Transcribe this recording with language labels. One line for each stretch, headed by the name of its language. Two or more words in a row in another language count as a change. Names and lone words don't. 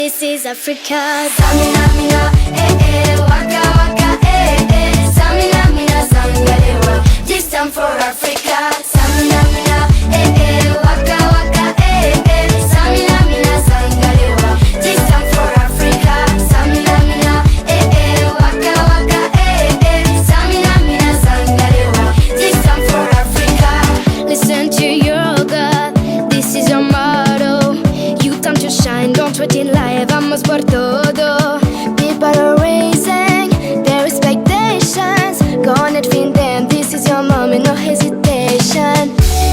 English: This is Africa. Samina mina, waka waka, Samina mina, sangalewa. This time for Africa. Samina mina, waka waka, Samina mina, sangalewa. This time for Africa. Samina mina, waka waka, Samina mina, sangalewa. This time for Africa. Listen to your God. This is your motto. You time to shine, don't wait in line.
Spanish: Vamos por todo.
English: People are raising their expectations. Go on and feed them. This is your moment, no hesitation.